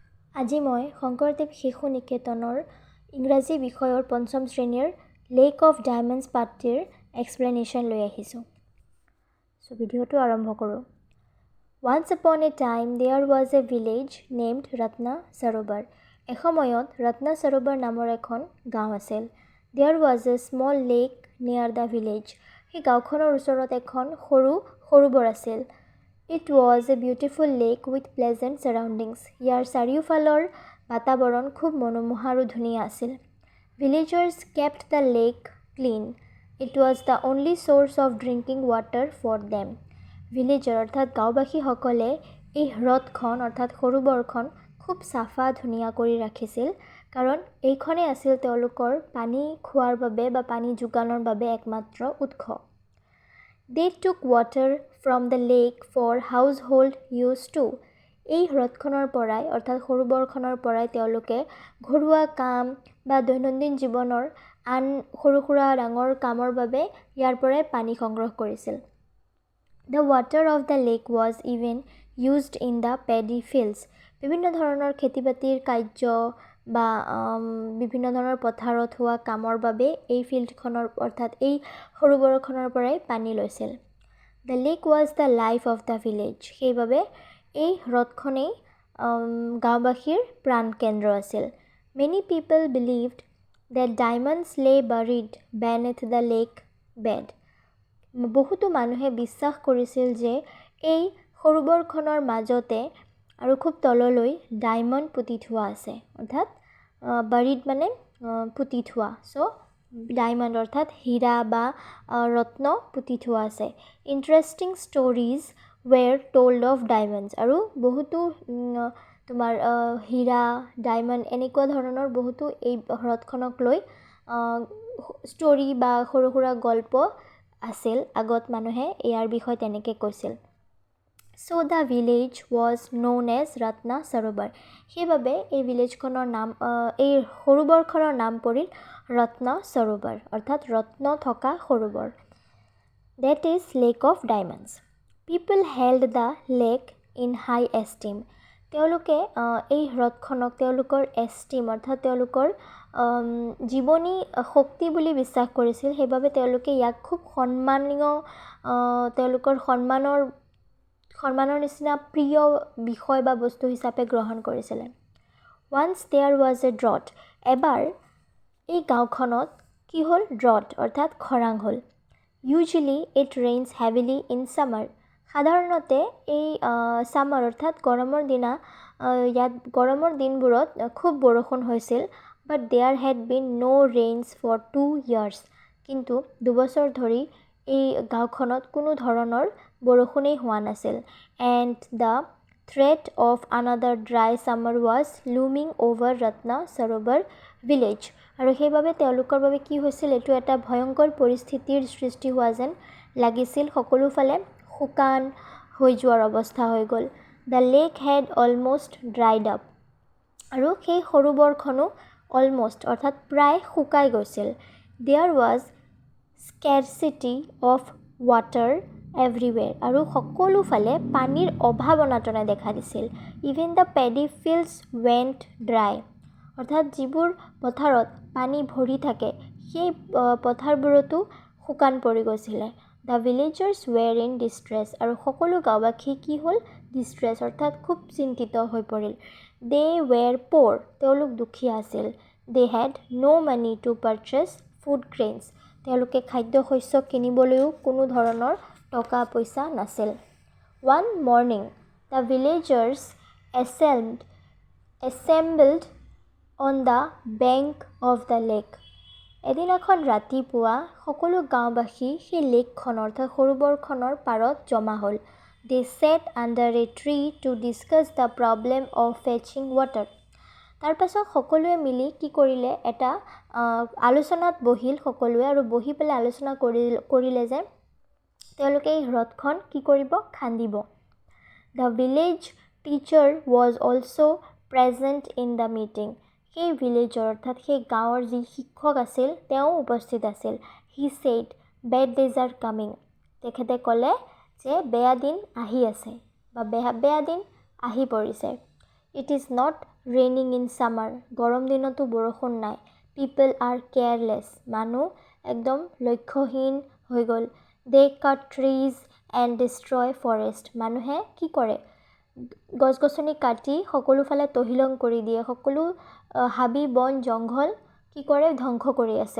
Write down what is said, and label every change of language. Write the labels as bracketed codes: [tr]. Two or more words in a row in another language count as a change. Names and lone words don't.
[as] আজি মই শংকৰদেৱ শিশু নিকেতনৰ ইংৰাজী বিষয়ৰ পঞ্চম শ্ৰেণীৰ লেক অফ ডায়মণ্ডছ পাঠটিৰ এক্সপ্লেনেশ্যন লৈ আহিছোঁ। সো ভিডিঅ'টো আৰম্ভ কৰোঁ। [en] Once upon a time there was a village named Ratna Sarobar. [as] এসময়ত ৰত্না সৰোবৰ নামৰ এখন গাঁও আছিল। [en] There was a small lake near the village. [as] সেই গাঁওখনৰ ওচৰত এখন সৰু সৰোবৰ আছিল। [en] It was a beautiful lake with pleasant surroundings. [as] ইয়াৰ চাৰিওফালৰ বাতাবৰণ খুব মনোমোহা আৰু ধুনীয়া আছিল। [en] Villagers kept the lake clean. It was the only source of drinking water for them. [as] ভিলেজাৰ অৰ্থাৎ গাঁওবাসীসকলে এই হ্ৰদখন অৰ্থাৎ সৰোবৰখন খুব চাফা ধুনীয়া কৰি ৰাখিছিল, কাৰণ এইখনেই আছিল তেওঁলোকৰ পানী খোৱাৰ বাবে বা পানী যোগানৰ বাবে একমাত্ৰ উৎস। [en] They took water from the lake for household use too. [as] এই হ্ৰদখনৰ পৰাই অৰ্থাৎ সৰোবৰখনৰ পৰাই তেওঁলোকে ঘৰুৱা কাম বা দৈনন্দিন জীৱনৰ আন সৰু সুৰা ডাঙৰ কামৰ বাবে ইয়াৰ পৰাই পানী সংগ্ৰহ কৰিছিল। [en] The water of the lake was even used in the paddy fields. [as] বিভিন্ন ধৰণৰ খেতি বাতিৰ কাৰ্য বা বিভিন্ন ধৰণৰ পথাৰত হোৱা কামৰ বাবে এই ফিল্ডখনৰ অৰ্থাৎ এই সৰোবৰখনৰ পৰাই পানী লৈছিল। [en] The lake was the life of the village. [as] সেইবাবে এই হ্ৰদখনেই গাঁওবাসীৰ প্ৰাণকেন্দ্ৰ আছিল। [en] Many people believed that diamonds lay buried beneath the lake bed. [as] বহুতো মানুহে বিশ্বাস কৰিছিল যে এই সৰোবৰখনৰ মাজতে আৰু খুব তললৈ ডায়মণ্ড পুতি থোৱা আছে, অৰ্থাৎ বাৰিড মানে পুতি থোৱা। চ' ডায়মণ্ড অৰ্থাৎ হীৰা বা ৰত্ন পুতি থোৱা আছে। [en] Interesting stories were told of diamonds, [as] আৰু বহুতো তোমাৰ হীৰা ডায়মণ্ড এনেকুৱা ধৰণৰ বহুতো এই হ্ৰদখনক লৈ ষ্টৰি বা সৰু সুৰা গল্প আছিল। আগত মানুহে ইয়াৰ বিষয়ে তেনেকৈ কৈছিল। [en] So the village was known as Ratna Sarobar. [as] সেইবাবে এই ভিলেজখনৰ নাম এই সৰোবৰখনৰ নাম পৰিল ৰত্ন সৰোবৰ, অৰ্থাৎ ৰত্ন থকা সৰোবৰ। [en] That is Lake of Diamonds. People held the lake in high esteem. [as] তেওঁলোকে এই হ্ৰদখনক তেওঁলোকৰ এষ্টিম অৰ্থাৎ তেওঁলোকৰ জীৱনী শক্তি বুলি বিশ্বাস কৰিছিল। সেইবাবে তেওঁলোকে ইয়াক খুব সন্মানীয় তেওঁলোকৰ সন্মানৰ নিচিনা প্ৰিয় বিষয় বা বস্তু হিচাপে গ্ৰহণ কৰিছিলে। [en] Once there was a drought. [as] এবাৰ এই গাঁওখনত কি হ'ল? ড্ৰট অৰ্থাৎ খৰাং হ'ল। [en] Usually it rains heavily in summer. [as] সাধাৰণতে এই ছামাৰ অৰ্থাৎ গৰমৰ গৰমৰ দিনবোৰত খুব বৰষুণ হৈছিল। [en] But there had been no rains for 2 years. [as] কিন্তু 2 বছৰ ধৰি এই গাঁওখনত কোনো ধৰণৰ বৰষুণেই হোৱা নাছিল। [en] And the threat of another dry summer was looming over Ratna Sarobar village. [as] আৰু সেইবাবে তেওঁলোকৰ বাবে কি হৈছিল? এইটো এটা ভয়ংকৰ পৰিস্থিতিৰ সৃষ্টি হোৱা যেন লাগিছিল। সকলোফালে শুকান হৈ যোৱাৰ অৱস্থা হৈ গ'ল। [en] The lake had almost dried up. [as] আৰু সেই সৰোবৰখনো অলমষ্ট অৰ্থাৎ প্ৰায় শুকাই গৈছিল। [en] There was scarcity of water everywhere. [as] আৰু সকলোফালে পানীৰ অভাৱ অনাটনে দেখা দিছিল। [en] Even the paddy fields went dry. [as] অৰ্থাৎ যিবোৰ পথাৰত পানী ভৰি থাকে সেই পথাৰবোৰতো শুকান পৰি গৈছিলে। [en] The villagers were in distress. [as] আৰু সকলো গাঁওবাসী কি হ'ল? ডিষ্ট্ৰেছ অৰ্থাৎ খুব চিন্তিত হৈ পৰিল। [en] They were poor. [as] তেওঁলোক দুখীয়া আছিল। [en] They had no money to purchase food grains. [as] তেওঁলোকে খাদ্য শস্য কিনিবলৈও কোনো ধৰণৰ টকা পইচা নাছিল। [en] One morning, the villagers assembled on the bank of the lake. [as] এদিনাখন ৰাতিপুৱা সকলো গাঁওবাসী সেই লেকখনৰ অৰ্থাৎ সৰোবৰখনৰ পাৰত জমা হ'ল। [en] They sat under a tree to discuss the problem of fetching water. [as] তাৰপাছত সকলোৱে মিলি কি কৰিলে? এটা আলোচনাত বহিল সকলোৱে, আৰু বহি পেলাই আলোচনা কৰিলে যে তেওঁলোকে এই হ্ৰদখন কি কৰিব? খান্দিব। [en] The village teacher was also present in the meeting. [as] সেই ভিলেজৰ অৰ্থাৎ সেই গাঁৱৰ যি শিক্ষক আছিল তেওঁ উপস্থিত আছিল। [en] He said, bad days are coming. [as] তেখেতে ক'লে যে বেয়া দিন আহি আছে বা বেয়া দিন আহি পৰিছে। [en] It is not raining in summer, [as] গৰম দিনতো বৰষুণ নাই। [en] People are careless, [as] মানুহ একদম লক্ষ্যহীন হৈ গ'ল। [en] They cut trees and destroy forest, [as] মানুহে কি কৰে, গছ গছনি কাটি সকলোফালে তহিলং কৰি দিয়ে, সকলো হাবি বন জংঘল কি কৰে, ধ্বংস কৰি আছে।